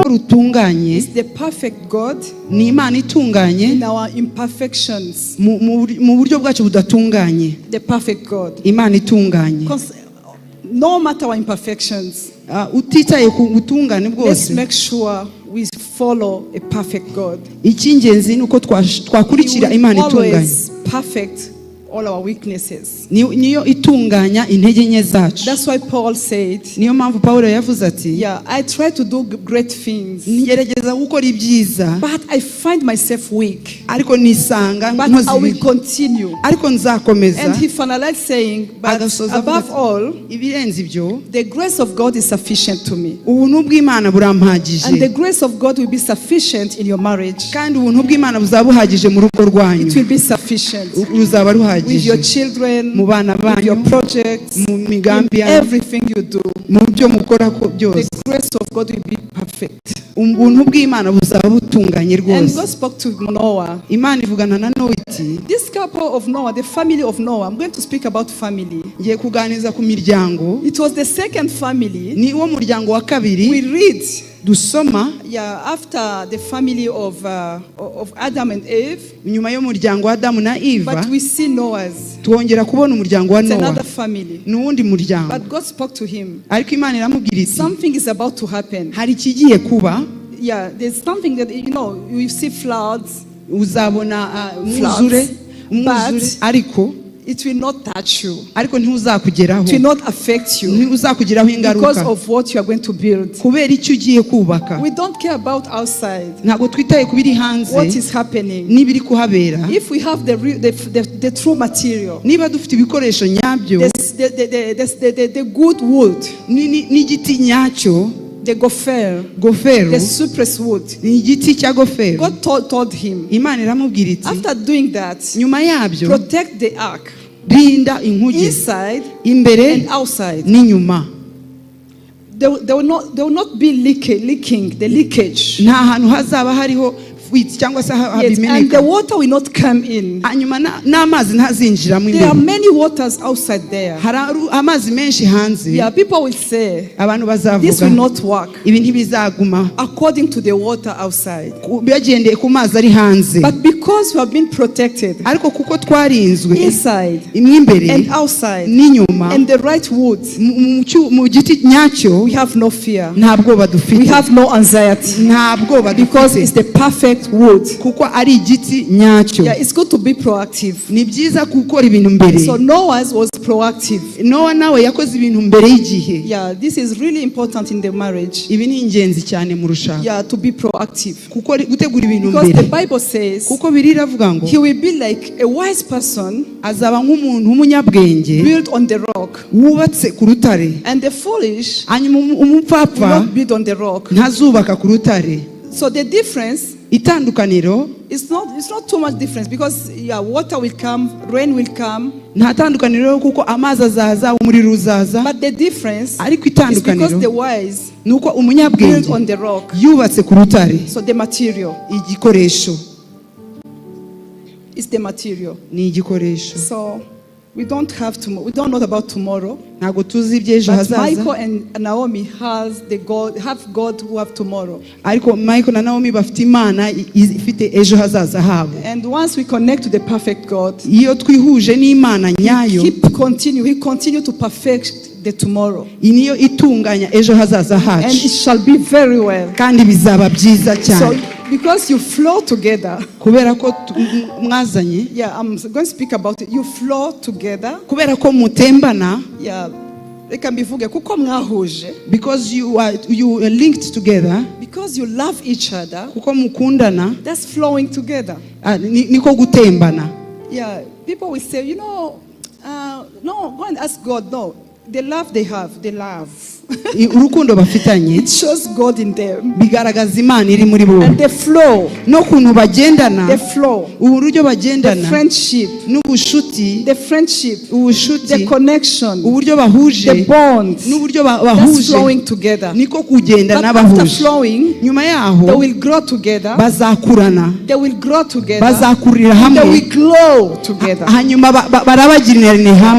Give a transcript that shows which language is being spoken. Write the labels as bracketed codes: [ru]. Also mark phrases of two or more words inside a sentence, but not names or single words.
[rw] Rutunganye [en] Is the perfect God [rw] ni Imana itunganye [en] in our imperfections. [rw] mu buryo bwacu budatunganye. [en] The perfect God. [rw] Imana itunganye. [en] No matter our imperfections, [rw] utitaye ku butungane [en] let's [rw] bwose. [en] make sure we follow a perfect God. [rw] Icy'ingenzi ni uko twakurikira Imana itunganye. [en] Always perfect all our weaknesses. [rw] Niyo itunganya intege nke zacu. [en] That's why Paul said, [rw] Niyo mpamvu Pawulo yavuze ati, [en] yeah, I try to do great things, [rw] ngerageza gukora ibyiza, [en] but I find myself weak. [rw] ariko nisanga [en] But [rw] nkoze [en] I will [rw] ibibi. [en] continue. [rw] Ariko nzakomeza. [en] And he finalized saying, but above all, [rw] ibirenze ibyo, [en] the grace of God is sufficient to me. [rw] ubuntu bw'Imana burampagije. [en] And the grace of God will be sufficient in your marriage. [rw] Kandi ubuntu bw'Imana buzaba buhagije mu rugo rwanyu. [en] It will be sufficient [rw] Ruzaba ruhagije. [en] with your children, [rw] mu bana [en] with [rw] banyu, [en] your projects, [rw] mu migambi [en] in [rw] yanyu, [en] everything you do. [rw] mu byo mukora byose. [en] The grace of God will be perfect. [rw] Ubuntu bw'Imana buzaba butunganye [en] And [rw] rwose. [en] God spoke to Noah. [rw] Imana ivugana na Nowa iti, [en] This couple of Noah, the family of Noah, I'm going to speak about family. [rw] ngiye kuganiriza ku miryango. [en] It was the second family. [rw] Ni wo muryango wa kabiri [en] We read, [rw] dusoma, [en] after the family of Adam and Eve, [rw] nyuma y'umuryango wa Adamu na Eva, [en] but we see Noah's. [rw] twongera kubona umuryango wa [en] It's [rw] Nowa. [en] another family. [rw] N'uwundi muryango. [en] But God spoke to him. [rw] Ariko Imana iramubwira iti, [en] Something is about to happen. [rw] hari ikigiye kuba. [en] There's something that, you see floods, [rw] Uzabona umwuzure, ariko [en] it will not touch you. [rw] ariko ntuzakugeraho. [en] It will not affect you [rw] ntuzakugeraho [en] because [rw] ingaruka. [en] of what you are going to build. [rw] Kubera icyo ugiye kubaka. [en] We don't care about outside, [rw] Ntabwo twitaye ku biri hanze [en] what is happening. [rw] n'ibiri kuhabera. [en] If we have the true material, [rw] Niba dufite ibikoresho nyabyo, [en] the good wood, [rw] n'igiti nyacyo, [en] the gopher, [rw] gofero, [en] the cypress wood, [rw] ni igiti cya gofero. [en] God told him, [rw] Imana iramubwira iti, [en] after doing that, [rw] nyuma yabyo [en] protect the ark [rw] rinda inkuge [en] inside [rw] imbere [en] and outside. [rw] n'inyuma. [en] There will not be leakage. [rw] Nta hantu hazaba hariho UFITE cyangwa se [en] Yes, and the [rw] habimeneka [en] water will not come in. [rw] hanyuma n'amazi ntazinjiramo [en] There are [rw] imbere [en] many waters outside there. [rw] hari amazi menshi hanze [en] Yeah, people will say [rw] abantu [en] this [rw] bazavuga [en] will not work [rw] ibi ntibizaguma [en] according to the water outside. [rw] bagendeye ku mazi ari hanze [en] But because we have been protected [rw] ariko kuko twarinzwe [en] inside [rw] imwe imbere [en] and outside [rw] n'inyuma [en] and the right wood, [rw] mu giti nyacyo [en] we have no fear. [rw] nta bwoba [en] We [rw] dufite [en] have no anxiety [rw] nta bwoba [en] because it's [rw] dufite [en] the perfect wood. [rw] kuko ari igiti nyacyo [en] Yeah, it's good to be proactive. [rw] ni byiza gukora ibintu mbere [en] So Noah was proactive. [rw] Nowa nawe yakoze ibintu mbere y'igihe [en] Yeah, this is really important in the marriage. [rw] ibi ni ingenzi cyane mu rushako [en] Yeah, to be proactive. [rw] kuko gutegura ibintu [en] Because the [rw] mbere [en] Bible says [rw] kuko biri iravuga ngo [en] he will be like a wise person [rw] azaba nk'umuntu w'umunyabwenge [en] built on the rock, [rw] wubatse ku rutare [en] and the foolish [rw] hanyuma [en] will [rw] umupfapfa [en] not build on the rock. [rw] ntazubaka ku rutare [en] So the difference [rw] itandukaniro [en] it's not too much difference because yeah, water will come, rain will come, [rw] nta tandukaniro kuko amazi azaza umuriro uzaza [en] but the difference [rw] ariko [en] is because [rw] itandukaniro [en] the wise [rw] nuko [en] built [rw] umunyabwenge [en] on the rock. [rw] yubatse ku rutare [en] So the material [rw] igikoresho [en] is the material. [rw] ni igikoresho [en] So we don't know about tomorrow. [rw] ntabwo tuzi iby'ejo [en] But [rw] hazaza [en] Michael and Naomi have God who have tomorrow. [rw] ariko Michael na Naomi bafite Imana ifite ejo hazaza habo [en] And once we connect to the perfect God, [rw] iyo twihuje n'Imana nyayo [en] He continue to perfect the tomorrow. [rw] iyi niyo itunganya ejo hazaza [en] And [rw] hacu [en] it shall be very well. [rw] kandi bizaba byiza [en] So [rw] cyane [en] because you flow together, [rw] kubera ko mwazanye [en] yeah, I'm going to speak about it. You flow together. [rw] kubera ko mutembana [en] Yeah. [rw] Reka mbivuge kuko mwahuje, [en] because you are linked together because you love each other. [rw] kuko mukundana [en] That's flowing together. [rw] niko gutembana [en] Yeah, people will say, no, go and ask God. No, the love they have, the love. [rw] urukundo bafitanye [en] It shows God in them. [rw] bigaragaza Imana iri muri bo [en] And the flow, [rw] no kuntu bagendana [en] the flow, [rw] uburyo [en] the [rw] bagendana [en] friendship, [rw] n'ubushuti [en] the friendship, the [rw] ubushuti [en] connection, [rw] uburyo bahuje [en] the bond, [rw] n'uburyo [en] that's [rw] bahuje [en] flowing together. [rw] niko kugenda [en] But after [rw] n'abahuje [en] flowing, [rw] nyuma [en] they [rw] yaho [en] will grow together. [rw] bazakurana [en] They will grow together. [rw] bazakurira [en] They [rw] hamwe [en] will glow together. [rw] hanyuma barabagirana Oh hamwe